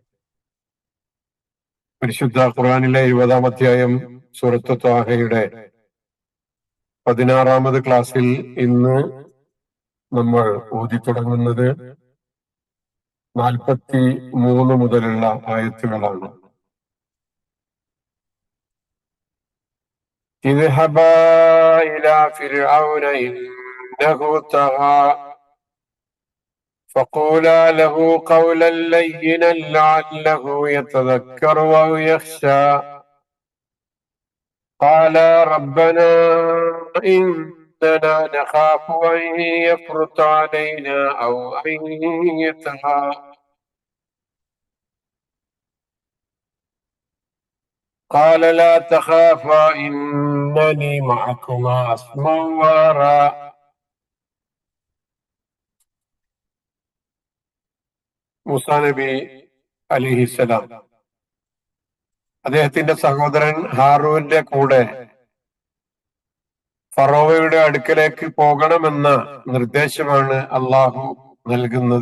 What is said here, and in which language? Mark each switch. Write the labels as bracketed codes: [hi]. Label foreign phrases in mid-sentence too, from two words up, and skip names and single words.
[ml] പരിശുദ്ധ ഖുർആനിലെ 20-ാം അധ്യായം സൂറത്ത് ത്വാഹയുടെ 16-ാമത് ക്ലാസ്സിൽ ഇന്ന് നമ്മൾ ഓതി തുടങ്ങുന്നത് 43 മുതലുള്ള ആയത്തുകളാണ്. [ar] اذهبا إلى فرعون إنه طغى فقولا له قولا لينا لعله يتذكر أو يخشى قالا ربنا إننا نخاف أن يفرط علينا أو أن يطغى قال لا تخافا إنني معكما أسمع وأرى. [ml] മൂസാ നബി അലിഹിസലാം അദ്ദേഹത്തിന്റെ സഹോദരൻ ഹാറൂന്റെ കൂടെ ഫറോവയുടെ അടുക്കലേക്ക് പോകണമെന്ന നിർദ്ദേശമാണ് അള്ളാഹു നൽകുന്നത്.